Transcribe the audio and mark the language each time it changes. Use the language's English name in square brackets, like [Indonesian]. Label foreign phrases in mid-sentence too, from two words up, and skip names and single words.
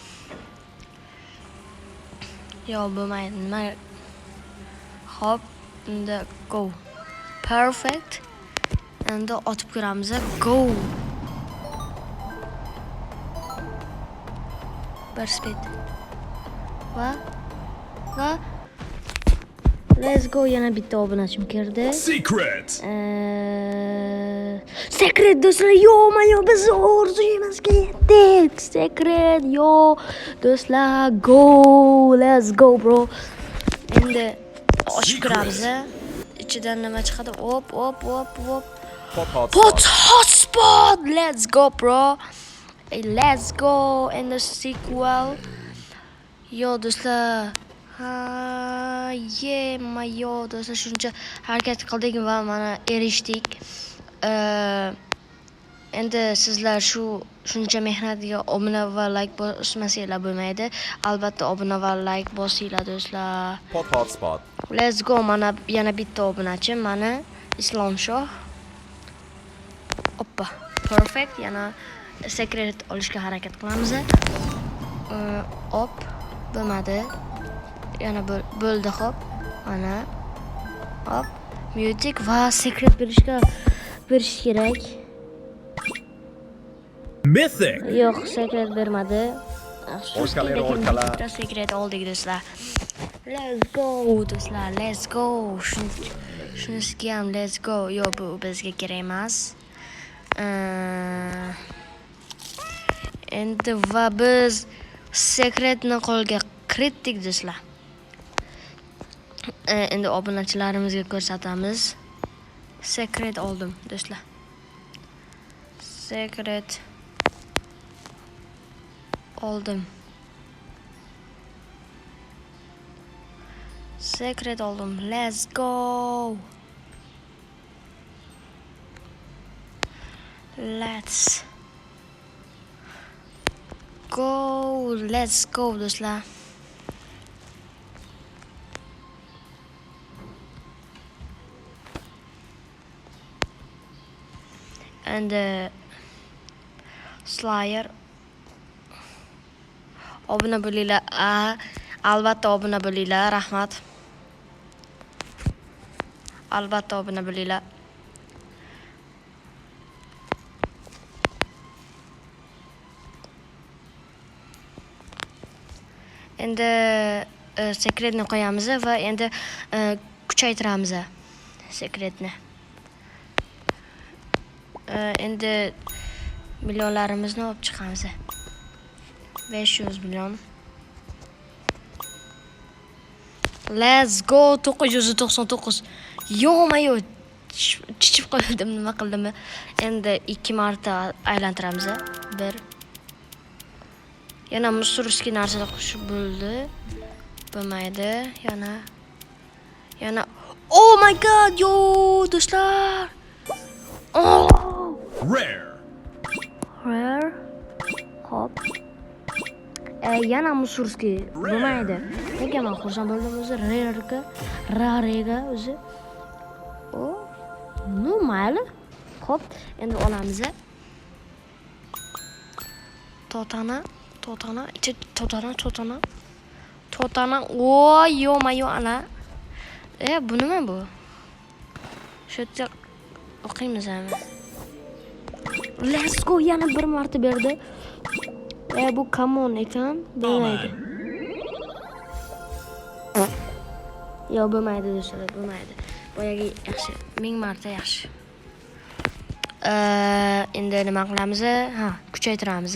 [Uzbek] Yo, bo'lmaydi, nima? Hop, endi go. Perfect. Endi otib ko'ramiz. Go. [English] bir speed va let's go, [Uzbek] yana bitta obunachim kirdi. Secret. Secret do'stlar, yo biz orzuyimizga yetdik. Secret, yo do'stlar, [English] go, let's go bro. [Uzbek] Endi ochib kiramiz. İçidan nima chiqadi? Hop. [English] Pot hotspot. Let's go bro. Let's go in the sequel. [Uzbek] Yo do'stlar. Yo do'stlar, shuncha harakat qildik va mana erishdik. Endi sizlar shuncha mehnatga obuna va like bosmasanglar bo'lmaydi. Albatta obuna va like bosinglar do'stlar. [English] Pot hotspot. Let's go. [Uzbek] Mana yana bitta obunachim, mana Islomshoh. Oppa. Perfect. Yana secret olishga harakat qilamiz. Hop. Bo'lmadi. Yana bo'ldi, hop. Mana. Hop. Music va secret berish kerak. Mythic. Yo'q, secret bermadi. Orkalar. Secret oldik do'stlar. [English] Let's go do'stlar, let's go. [Uzbek] Shunisiga ham [English] let's go. [Uzbek] Yo'q, bu bizga kerak emas. Endi va biz secretni qo'lga kiritdik do'stlar. Endi obunachilarimizga ko'rsatamiz. Secret oldim do'stlar. Secret oldim. Secret oldim. [English] Let's go. Let's go do'stlar. [Uzbek] And Slayer obuna bo'linglar. Albatta obuna bo'linglar, rahmat. Albatta obuna bo'linglar. Endi secretni qo'yamiz va endi kuchaytiramiz secretni. Endi millionlarimizni olib chiqamiz. 500 million. [English] Let's go. [Uzbek] 999. Yo, chichib qoldim, nima qildim? Endi 2 marta aylantiramiz. 1. Yana musurski narsa qo'shib bo'ldi. Bo'lmaydi. Yana [English] oh my god, [Uzbek] yo do'stlar. Oh! Rare. Hop. Yana musurski bo'lmaydi. Nega men xursand bo'ldim o'zi rarega o'zi. Oh, no mayli. Hop, endi olamiz. Totana. Oh, yo ana. Bu nima bu? Shu yerda o'qiymiz ham. [English] Let's go, [Uzbek] yana bir marta berdi. Bu common ekan, bo'lmaydi. Yo'q, bo'lmaydi do'stlar, bo'lmaydi. Boyagi yaxshi, 1000 marta yaxshi. Endi nima qilamiz? Kuchaytiramiz.